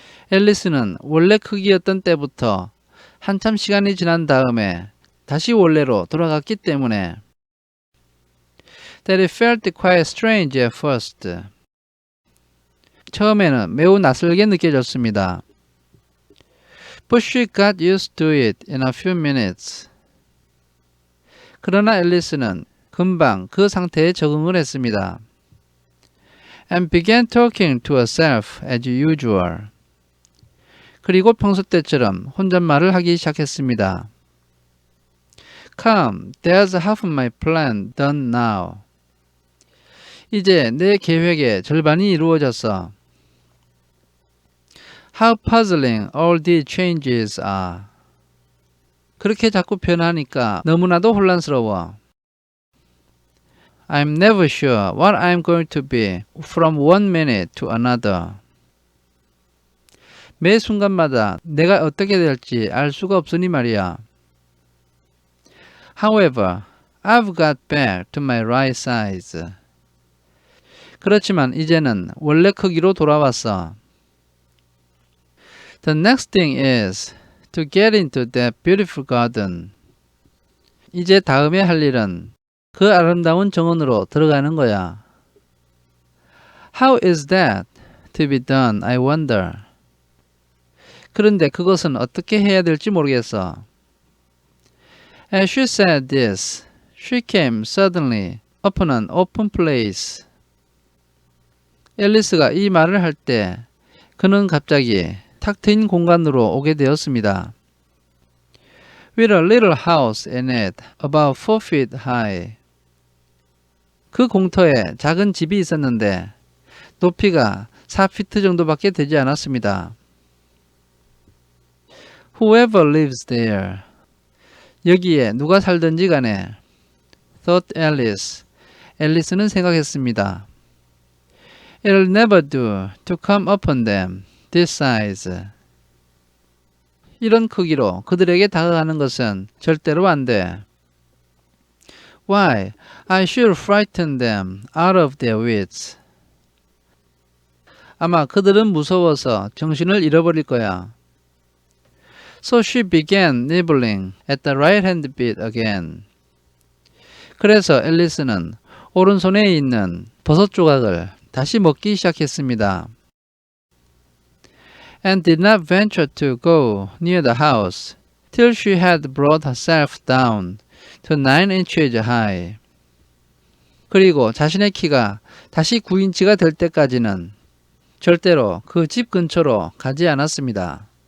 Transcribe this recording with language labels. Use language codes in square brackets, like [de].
[ko] 앨리스는 원래 크기였던 때부터 한참 시간이 지난 다음에 다시 원래로 돌아갔기 때문에 [en] that it felt quite strange at first. [ko] 처음에는 매우 낯설게 느껴졌습니다. [en] But she got used to it in a few minutes. [ko] 그러나 앨리스는 금방 그 상태에 적응을 했습니다. [en] And began talking to herself as usual. [ko] 그리고 평소 때처럼 혼잣말을 하기 시작했습니다. [en] Come, there's half of my plan done now. [ko] 이제 내 계획의 절반이 이루어졌어. [en] How puzzling all these changes are. [ko] 그렇게 자꾸 변하니까 너무나도 혼란스러워. [en] I'm never sure what I'm going to be from one minute to another. [ko] 매 순간마다 내가 어떻게 될지 알 수가 없으니 말이야. [en] However, I've got back to my right size. [ko] 그렇지만 이제는 원래 크기로 돌아왔어. [en] The next thing is to get into that beautiful garden. [ko] 이제 다음에 할 일은 그 아름다운 정원으로 들어가는 거야. [en] How is that to be done, I wonder. [ko] 그런데 그것은 어떻게 해야 될지 모르겠어. [en] As she said this, she came suddenly upon an open place. [ko] 앨리스가 이 말을 할 때 그는 갑자기 탁 트인 공간으로 오게 되었습니다. [en] With a little house in it, about 4 feet high. [ko] 그 공터에 작은 집이 있었는데 높이가 4피트 정도밖에 되지 않았습니다. [en] Whoever lives there. [ko] 여기에 누가 살든지 간에 [en] thought Alice. [ko] 앨리스는 생각했습니다. [en] It'll never do to come upon them this size. [ko] 이런 크기로 그들에게 다가가는 것은 절대로 안 돼. [en] Why? I should frighten them out of their wits. [ko] 아마 그들은 무서워서 정신을 잃어버릴 거야. [en] So she began nibbling at the right-hand bit again. [ko] 그래서 앨리스는 오른손에 있는 버섯 조각을 다시 먹기 시작했습니다. [en] And did not venture to go near the house till she had brought herself down to 9 inches high. [ko] 그리고 자신의 키가 다시 9인치가 될 때까지는 절대로 그 집 근처로 가지 않았습니다.